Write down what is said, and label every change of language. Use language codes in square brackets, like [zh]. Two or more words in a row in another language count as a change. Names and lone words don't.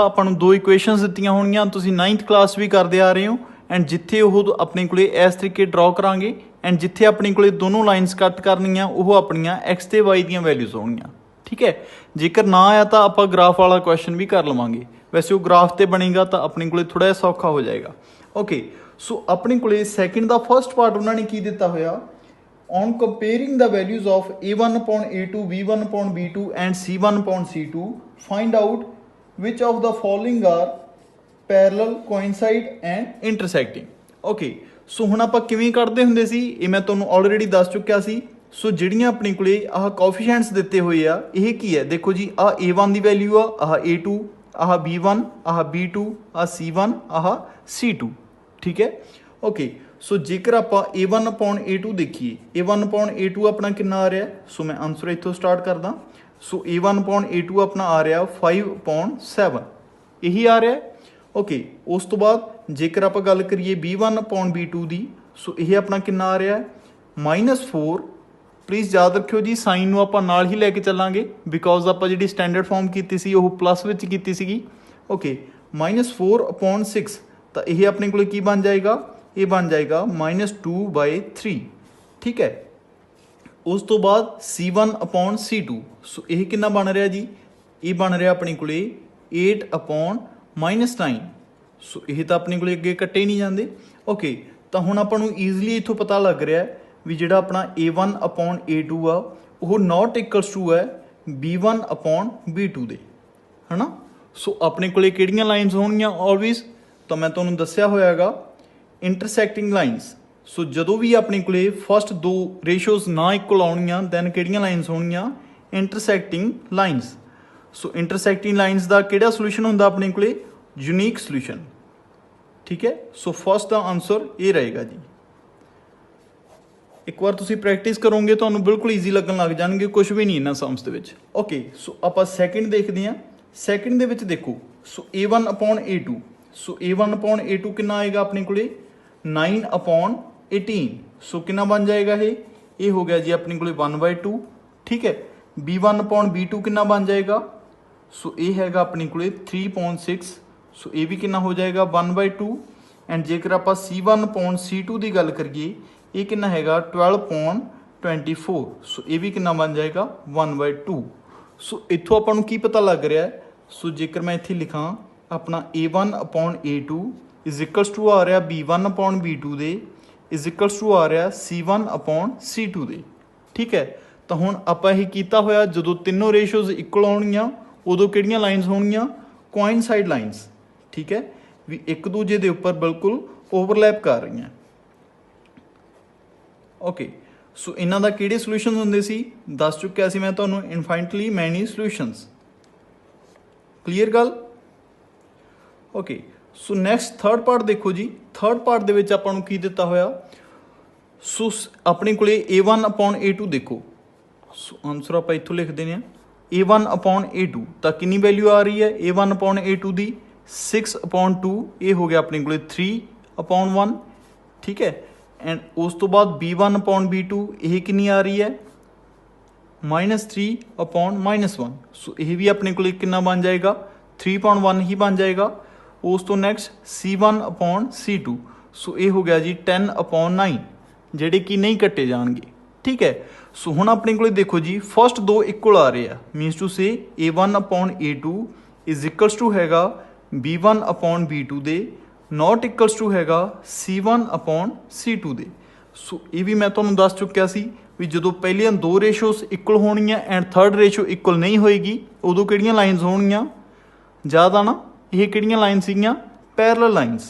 [pa] ਆਪਾਂ ਨੂੰ ਦੋ ਇਕੁਏਸ਼ਨਸ ਦਿੱਤੀਆਂ ਹੋਣਗੀਆਂ, ਤੁਸੀਂ 9th ਕਲਾਸ ਵੀ ਕਰਦੇ ਆ ਰਹੇ ਹੋ, ਐਂਡ ਜਿੱਥੇ ਉਹ ਆਪਣੇ ਕੋਲੇ ਇਸ ਤਰੀਕੇ ਡਰਾ ਕਰਾਂਗੇ, ਐਂਡ ਜਿੱਥੇ ਆਪਣੇ ਕੋਲੇ ਦੋਨੋਂ ਲਾਈਨਸ ਕੱਟ ਕਰਨੀਆਂ ਉਹ ਆਪਣੀਆਂ ਐਕਸ ਤੇ ਵਾਈ ਦੀਆਂ ਵੈਲਿਊਜ਼ ਹੋਣਗੀਆਂ। ਠੀਕ ਹੈ, ਜੇਕਰ ਨਾ ਆਇਆ ਤਾਂ ਆਪਾਂ ਗ੍ਰਾਫ ਵਾਲਾ ਕੁਐਸਚਨ ਵੀ ਕਰ ਲਵਾਂਗੇ, ਵੈਸੇ ਉਹ ਗ੍ਰਾਫ ਤੇ ਬਣੇਗਾ ਤਾਂ ਆਪਣੇ ਕੋਲੇ ਥੋੜਾ ਜਿਹਾ ਸੌਖਾ ਹੋ ਜਾਏਗਾ। [en] okay, so [pa] ਆਪਣੇ ਕੋਲੇ ਸੈਕਿੰਡ ਦਾ [en] first part [pa] ਉਹਨਾਂ ਨੇ ਕੀ ਦਿੱਤਾ ਹੋਇਆ? [en] On comparing the values of a1 upon a2, b1 upon b2 and c1 upon c2, find out which of the following are parallel, coincide and intersecting. Okay, so [pa] ਹੁਣ ਆਪਾਂ ਕਿਵੇਂ ਕੱਢਦੇ ਹੁੰਦੇ ਸੀ ਇਹ ਮੈਂ ਤੁਹਾਨੂੰ ਆਲਰੇਡੀ ਦੱਸ ਚੁੱਕਿਆ ਸੀ। ਸੋ ਜਿਹੜੀਆਂ ਆਪਣੀ ਕੋਲੇ ਆਹ ਕੋਐਫੀਸ਼ੀਐਂਟਸ ਦਿੱਤੇ ਹੋਏ ਆ, ਇਹ ਕੀ ਹੈ? ਦੇਖੋ ਜੀ, ਆਹ a1 ਦੀ ਵੈਲਿਊ ਆ, ਆਹ a2, ਆਹ b1, ਆਹ b2, ਆਹ c1, ਆਹ c2। ਠੀਕ ਹੈ, [en] okay, so [pa] ਜੇਕਰ ਆਪਾਂ a1 upon a2 ਦੇਖੀਏ, a1 upon a2 ਆਪਣਾ ਕਿੰਨਾ ਆ ਰਿਹਾ? ਸੋ ਮੈਂ ਆਨਸਰ ਇੱਥੋਂ ਸਟਾਰਟ ਕਰਦਾ। ਸੋ a1 upon a2 ਆਪਣਾ ਆ ਰਿਹਾ 5 upon 7, ਇਹੀ ਆ ਰਿਹਾ। ਓਕੇ, ਉਸ ਤੋਂ ਬਾਅਦ ਜੇਕਰ ਆਪਾਂ ਗੱਲ ਕਰੀਏ b1 upon b2 ਦੀ, ਸੋ ਇਹ ਆਪਣਾ ਕਿੰਨਾ ਆ ਰਿਹਾ? -4। ਪਲੀਜ਼ ਯਾਦ ਰੱਖਿਓ ਜੀ, ਸਾਈਨ ਨੂੰ ਆਪਾਂ ਨਾਲ ਹੀ ਲੈ ਕੇ ਚੱਲਾਂਗੇ, ਬਿਕੋਜ਼ ਆਪਾਂ ਜਿਹੜੀ [en] standard form [pa] ਕੀਤੀ ਸੀ ਉਹ ਪਲੱਸ ਵਿੱਚ ਕੀਤੀ ਸੀਗੀ। ਓਕੇ, -4 upon 6, ਤਾਂ ਇਹ ਆਪਣੇ ਕੋਲ ਕੀ ਬਣ ਜਾਏਗਾ? ਇਹ ਬਣ ਜਾਏਗਾ -2/3। ਠੀਕ ਹੈ, ਉਸ ਤੋਂ ਬਾਅਦ c1 upon c2, ਸੋ ਇਹ ਕਿੰਨਾ ਬਣ ਰਿਹਾ ਜੀ? ਇਹ ਬਣ ਰਿਹਾ ਆਪਣੇ ਕੋਲੇ 8 upon -9। ਸੋ ਇਹ ਤਾਂ ਆਪਣੇ ਕੋਲੇ ਅੱਗੇ ਕੱਟੇ ਨਹੀਂ ਜਾਂਦੇ। ਓਕੇ, ਤਾਂ ਹੁਣ ਆਪਾਂ ਨੂੰ ਈਜ਼ੀਲੀ ਇੱਥੋਂ ਪਤਾ ਲੱਗ ਰਿਹਾ ਵੀ ਜਿਹੜਾ ਆਪਣਾ a1 upon a2 ਆ ਉਹ [en] not equals to [pa] ਹੈ b1 upon b2 ਦੇ, ਹੈ ਨਾ। ਸੋ ਆਪਣੇ ਕੋਲੇ ਕਿਹੜੀਆਂ ਲਾਈਨਸ ਹੋਣਗੀਆਂ ਆਲਵੇਜ਼? ਤਾਂ ਮੈਂ ਤੁਹਾਨੂੰ ਦੱਸਿਆ ਹੋਇਆ ਹੈਗਾ [en] intersecting lines. [pa] ਸੋ ਜਦੋਂ ਵੀ ਆਪਣੇ ਕੋਲੇ ਫਸਟ ਦੋ ਰੇਸ਼ੀਓਜ਼ ਨਾ ਇਕੁਅਲ ਆਉਣਗੀਆਂ, ਦੈਨ ਕਿਹੜੀਆਂ ਲਾਈਨਸ ਹੋਣਗੀਆਂ? [en] intersecting lines. so intersecting lines [pa] ਦਾ ਕਿਹੜਾ ਸੋਲੂਸ਼ਨ ਹੁੰਦਾ ਆਪਣੇ ਕੋਲੇ? [en] unique solution. [pa] ਠੀਕ ਹੈ, [en] so first [pa] ਦਾ ਆਨਸਰ ਇਹ ਰਹੇਗਾ ਜੀ। ਇੱਕ ਵਾਰ ਤੁਸੀਂ ਪ੍ਰੈਕਟਿਸ ਕਰੋਗੇ ਤੁਹਾਨੂੰ ਬਿਲਕੁਲ ਈਜ਼ੀ ਲੱਗਣ ਲੱਗ ਜਾਣਗੇ, ਕੁਝ ਵੀ ਨਹੀਂ ਇਹਨਾਂ ਸਮਸ ਦੇ ਵਿੱਚ। [en] okay, so [pa] ਆਪਾਂ ਸੈਕਿੰਡ ਦੇਖਦੇ ਹਾਂ। ਸੈਕਿੰਡ ਦੇ ਵਿੱਚ ਦੇਖੋ, ਸੋ a1 upon a2, ਸੋ a1 upon a2 ਕਿੰਨਾ ਆਏਗਾ ਆਪਣੇ ਕੋਲੇ? 9 upon 18। ਸੋ ਕਿੰਨਾ ਬਣ ਜਾਏਗਾ ਇਹ? ਇਹ ਹੋ ਗਿਆ ਜੀ ਆਪਣੇ ਕੋਲੇ 1/2। ਠੀਕ ਹੈ, b1 upon b2 ਕਿੰਨਾ ਬਣ ਜਾਏਗਾ? ਸੋ ਇਹ ਹੈਗਾ ਆਪਣੇ ਕੋਲੇ 3/6। ਸੋ ਇਹ ਵੀ ਕਿੰਨਾ ਹੋ ਜਾਏਗਾ? 1/2। ਐਂਡ ਜੇਕਰ ਆਪਾਂ c1 upon c2 ਦੀ ਗੱਲ ਕਰੀਏ, ਇਹ ਕਿੰਨਾ ਹੈਗਾ? 12/24। ਸੋ ਇਹ ਵੀ ਕਿੰਨਾ ਬਣ ਜਾਏਗਾ? 1/2। ਸੋ ਇੱਥੋਂ ਆਪਾਂ ਨੂੰ ਕੀ ਪਤਾ ਲੱਗ ਰਿਹਾ? ਸੋ ਜੇਕਰ ਮੈਂ ਇੱਥੇ ਲਿਖਾਂ ਆਪਣਾ a1 upon a2 [en] is equals to [pa] ਆ ਰਿਹਾ b1 upon b2 ਦੇ, [en] is equals to [pa] ਆ ਰਿਹਾ c1 upon c2 ਦੇ। ਠੀਕ ਹੈ, ਤਾਂ ਹੁਣ ਆਪਾਂ ਇਹ ਕੀਤਾ ਹੋਇਆ, ਜਦੋਂ ਤਿੰਨੋਂ ਰੇਸ਼ੀਓਜ਼ ਇਕੁਅਲ ਆਉਣਗੀਆਂ ਉਦੋਂ ਕਿਹੜੀਆਂ ਲਾਈਨਸ ਹੋਣਗੀਆਂ? [en] coincide lines. [pa] ਠੀਕ ਹੈ, ਵੀ ਇੱਕ ਦੂਜੇ ਦੇ ਉੱਪਰ ਬਿਲਕੁਲ ਓਵਰਲੈਪ ਕਰ ਰਹੀਆਂ। [en] okay, so [pa] ਇਹਨਾਂ ਦਾ ਕਿਹੜੇ ਸੋਲੂਸ਼ਨ ਹੁੰਦੇ ਸੀ ਦੱਸ ਚੁੱਕਿਆ ਸੀ ਮੈਂ ਤੁਹਾਨੂੰ, [en] infinitely many solutions. [pa] ਕਲੀਅਰ ਗੱਲ? [en] okay, so next third part [pa] ਦੇਖੋ ਜੀ। [en] third part [pa] ਦੇ ਵਿੱਚ ਆਪਾਂ ਨੂੰ ਕੀ ਦਿੱਤਾ ਹੋਇਆ? ਸੋ ਆਪਣੇ ਕੋਲੇ a1 upon a2 ਦੇਖੋ। ਸੋ ਆਨਸਰ ਆਪਾਂ ਇੱਥੋਂ ਲਿਖ ਦਿੰਦੇ ਹਾਂ, a1 upon a2 ਤਾਂ ਕਿੰਨੀ ਵੈਲਿਊ ਆ ਰਹੀ ਹੈ a1 upon a2 ਦੀ? 6 upon 2। ਇਹ ਹੋ ਗਿਆ ਆਪਣੇ ਕੋਲੇ 3 upon 1। ਠੀਕ ਹੈ, ਐਂਡ ਉਸ ਤੋਂ ਬਾਅਦ b1 upon b2 ਇਹ ਕਿੰਨੀ ਆ ਰਹੀ ਹੈ? -3 upon -1। ਸੋ ਇਹ ਵੀ ਆਪਣੇ ਕੋਲੇ ਕਿੰਨਾ ਬਣ ਜਾਏਗਾ? 3/1 ਹੀ ਬਣ ਜਾਏਗਾ। ਉਸ ਤੋਂ ਨੈਕਸਟ c1 upon c2, ਸੋ ਇਹ ਹੋ ਗਿਆ ਜੀ 10 upon 9, ਜਿਹੜੇ ਕਿ ਨਹੀਂ ਕੱਟੇ ਜਾਣਗੇ। ਠੀਕ ਹੈ, ਸੋ ਹੁਣ ਆਪਣੇ ਕੋਲੇ ਦੇਖੋ ਜੀ ਫਸਟ ਦੋ ਇਕੁਅਲ ਆ ਰਹੇ ਆ, [en] means to say [pa] a1 upon a2 [en] is equals to [pa] ਹੈਗਾ b1 upon b2 ਦੇ [en] not equals to [pa] ਹੈਗਾ C1 ਅਪੋਨ C2 ਦੇ। ਸੋ ਇਹ ਵੀ ਮੈਂ ਤੁਹਾਨੂੰ ਦੱਸ ਚੁੱਕਿਆ ਸੀ ਵੀ ਜਦੋਂ ਪਹਿਲੀਆਂ ਦੋ ਰੇਸ਼ੋਸ ਇਕੁਅਲ ਹੋਣਗੀਆਂ [en] and third ratio [pa] ਇਕੁਅਲ ਨਹੀਂ ਹੋਏਗੀ ਉਦੋਂ ਕਿਹੜੀਆਂ ਲਾਈਨਸ ਹੋਣਗੀਆਂ, ਜ਼ਿਆਦਾ ਨਾ, ਇਹ ਕਿਹੜੀਆਂ ਲਾਈਨ ਸੀਗੀਆਂ, [en] parallel lines.